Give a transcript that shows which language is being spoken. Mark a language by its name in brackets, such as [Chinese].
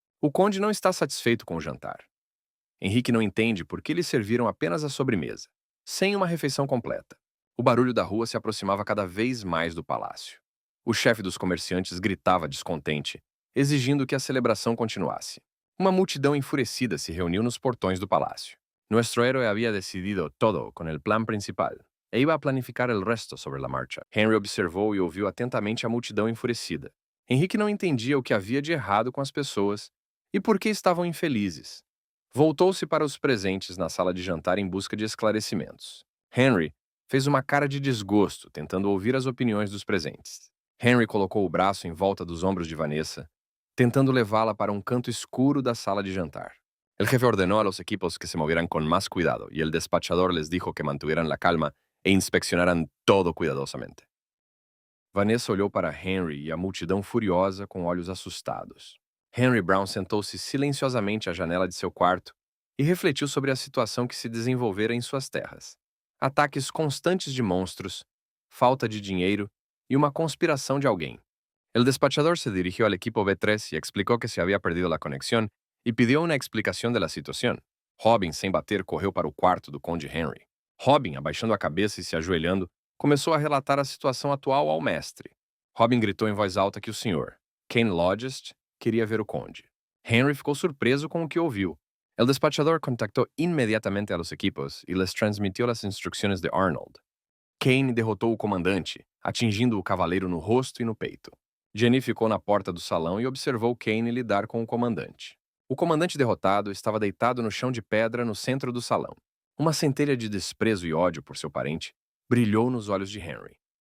[Portuguese] O conde não está satisfeito com o jantar. Henrique não entende por que lhe serviram apenas a sobremesa, sem uma refeição completa. O barulho da rua se aproximava cada vez mais do palácio. O chefe dos comerciantes gritava descontente, exigindo que a celebração continuasse. Uma multidão enfurecida se reuniu nos portões do palácio. [Spanish] Nuestro héroe había decidido todo con el plan principal e iba a planificar el resto sobre la marcha. [Portuguese] Henry observou e ouviu atentamente a multidão enfurecida. Henrique não entendia o que havia de errado com as pessoas e por que estavam infelizes. Voltou-se para os presentes na sala de jantar em busca de esclarecimentos. Henry fez uma cara de desgosto, tentando ouvir as opiniões dos presentes. Henry colocou o braço em volta dos ombros de Vanessa, tentando levá-la para um canto escuro da sala de jantar. [Spanish] El jefe ordenó a los equipos que se movieran con más cuidado y el despachador les dijo que mantuvieran la calma e inspeccionaran todo cuidadosamente. [Portuguese] Vanessa olhou para Henry e a multidão furiosa com olhos assustados. Henry Brown sentou-se silenciosamente à janela de seu quarto e refletiu sobre a situação que se desenvolvera em suas terras. Ataques constantes de monstros, falta de dinheiro e uma conspiração de alguém. [Spanish] El despachador se dirigió al equipo B3 y explicó que se había perdido la conexión y pidió una explicación de la situación. [Portuguese] Robin, sem bater, correu para o quarto do conde Henry. Robin, abaixando a cabeça e se ajoelhando, começou a relatar a situação atual ao mestre. Robin gritou em voz alta que o senhor, Kane Lodgest, queria ver o conde. Henry ficou surpreso com o que ouviu. [Spanish] El despachador contactó inmediatamente a los equipos y les transmitió las instrucciones de Arnold. [Portuguese] Kane derrotou o comandante, atingindo o cavaleiro no rosto e no peito. Jenny ficou na porta do salão e observou Kane lidar com o comandante. O comandante derrotado estava deitado no chão de pedra no centro do salão. Uma centelha de desprezo e ódio por seu parente brilhou nos olhos de Henry.